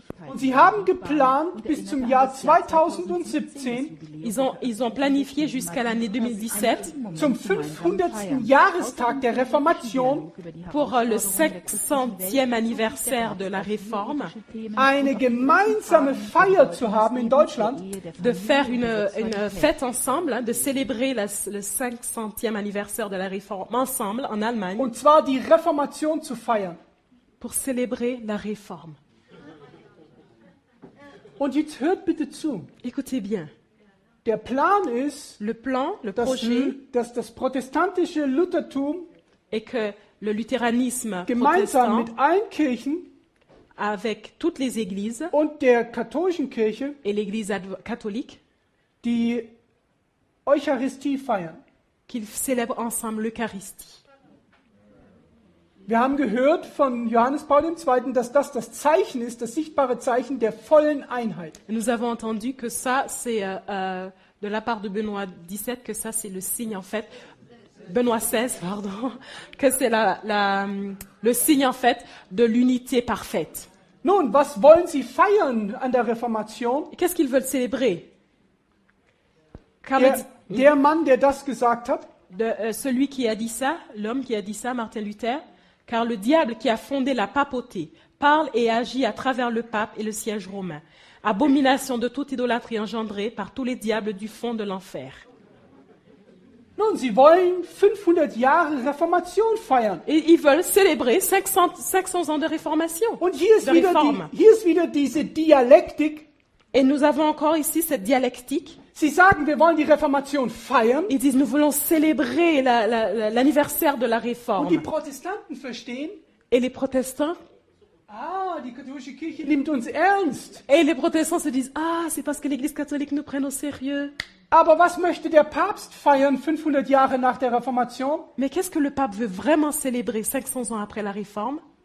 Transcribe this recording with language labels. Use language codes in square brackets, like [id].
[de] Und sie haben geplant, bis zum Jahr 2017 [fr] Ils ont planifié jusqu'à l'année 2017 [de] zum 500. Jahrestag der Reformation [fr] pour le 500e anniversaire de la Réforme, [de] eine gemeinsame Feier zu haben in Deutschland, [fr] de faire une fête ensemble, hein, de célébrer le 500e anniversaire de la Réforme ensemble en Allemagne, [de] und zwar die Reformation zu feiern. [fr] pour célébrer la Réforme. [de] Und jetzt hört bitte zu. [fr] Écoutez bien, [de] Der Plan ist, [fr] le plan, le [de] dass [fr] projet [de] das protestantische Luthertum [fr] est que le luthéranisme [de] gemeinsam [fr] protestant, [de] mit allen Kirchen [fr] avec toutes les églises [de] und der katholischen Kirche [fr] et l'église catholique, [de] die Eucharistie feiern. [fr] qu'ils célèbrent ensemble l'Eucharistie. [de] Wir haben gehört von Johannes Paul II., dass das Zeichen ist, das sichtbare Zeichen der vollen Einheit. [fr] Nous avons entendu que ça, c'est de la part de Benoît XVII, que ça, c'est le signe, en fait, Benoît XVI, pardon, que c'est le signe, en fait, de l'unité parfaite. [de] Nun, was wollen sie feiern an der Reformation? [fr] Et qu'est-ce qu'ils veulent célébrer? Car [de] Der Mann, der das gesagt hat, [fr] celui qui a dit ça, l'homme qui a dit ça, Martin Luther, car le diable qui a fondé la papauté parle et agit à travers le pape et le siège romain. Abomination de toute idolâtrie engendrée par tous les diables du fond de l'enfer. [de] nun, sie wollen 500 Jahre Reformation feiern. [fr] Et ils veulent célébrer 500 ans de réformation, [de] Und hier ist, [fr] de réforme. [de] hier ist wieder diese Dialektik. [fr] Et nous avons encore ici cette dialectique. [de] Sie sagen, wir wollen die Reformation feiern. [fr] Ils disent, nous voulons célébrer l'anniversaire de la [de] Und die [fr] réforme. [de] Protestanten verstehen, [fr] Et les protestants, [de] die katholische Kirche nimmt uns ernst. [fr] se disent, ah, c'est parce que l'Église catholique nous prenne au sérieux. [de] Aber was möchte der Papst feiern 500 Jahre nach der Reformation? [fr] Mais qu'est-ce que le pape veut vraiment célébrer 500 ans après la réforme?